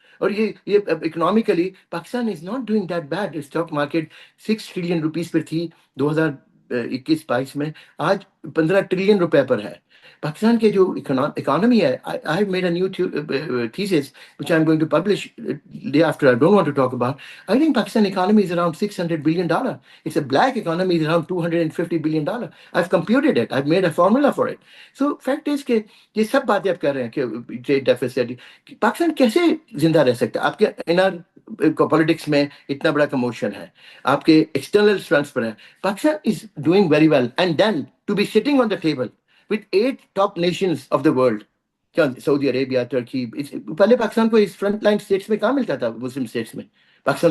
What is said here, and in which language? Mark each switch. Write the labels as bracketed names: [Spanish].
[English] اور یہ economically Pakistan is not doing that bad. Stock market 6 trillion rupees [Urdu] پر تھی 2021-22 میں، آج 15 ٹریلین روپے پر ہے۔ پاکستان کے جو اکانومی ہے، [English] I have made a new thesis which I'm going to publish day after. I don't want to talk about. I think Pakistan economy is around $600 billion. It's a black economy is around $250 billion. I've computed it. I've made a formula for it. So fact is [Urdu] کہ یہ سب باتیں آپ کر رہے ہیں کہ trade deficits, Pakistan کیسے زندہ رہ سکتا ہے؟ آپ کے انر پالیٹکس میں اتنا بڑا کموشن ہے، آپ کے ایکسٹرنل اسٹرینتھس پر ہے، [English] Pakistan is doing very well, and then to be sitting on the table with 8 top nations of the world، [Urdu] کیا سعودی عربیہ، ترکی، پہلے پاکستان کو اس فرنٹ لائن اسٹیٹس میں کہاں ملتا تھا؟ مسلم اسٹیٹس میں پاکستان